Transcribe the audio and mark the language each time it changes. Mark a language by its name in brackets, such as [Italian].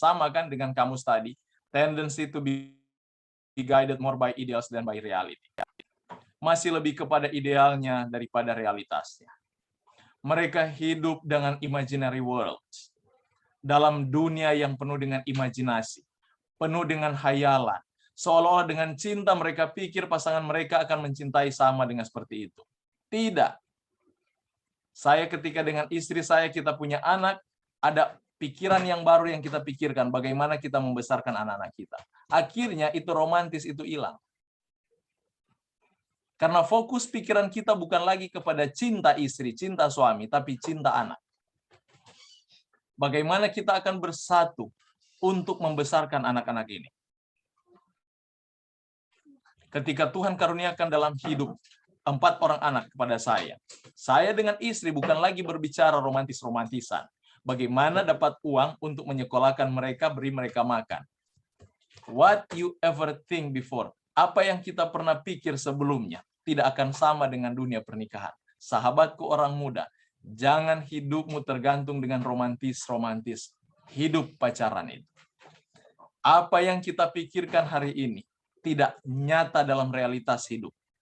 [Indonesian] Sama kan dengan kamus tadi, [English] tendency to be guided more by ideals than by reality. [Indonesian] Masih lebih kepada idealnya daripada realitasnya. Mereka hidup dengan imaginary world. Dalam dunia yang penuh dengan imajinasi. Penuh dengan hayalan. Seolah-olah dengan cinta mereka pikir pasangan mereka akan mencintai sama dengan seperti itu. Tidak. Saya ketika dengan istri saya kita punya anak, ada pikiran yang baru yang kita pikirkan. Bagaimana kita membesarkan anak-anak kita. Akhirnya itu romantis itu hilang. Karena fokus pikiran kita bukan lagi kepada cinta istri, cinta suami, tapi cinta anak. Bagaimana kita akan bersatu untuk membesarkan anak-anak ini. Ketika Tuhan karuniakan dalam hidup 4 orang anak kepada saya dengan istri bukan lagi berbicara romantis-romantisan. Bagaimana dapat uang untuk menyekolahkan mereka, beri mereka makan. [English] What you ever think before. [Indonesian] Apa yang kita pernah pikir sebelumnya tidak akan sama dengan dunia pernikahan. Sahabatku orang muda, jangan hidupmu tergantung dengan romantis-romantis. Hidup pacaran itu. Apa yang kita pikirkan hari ini tidak nyata dalam realitas hidup.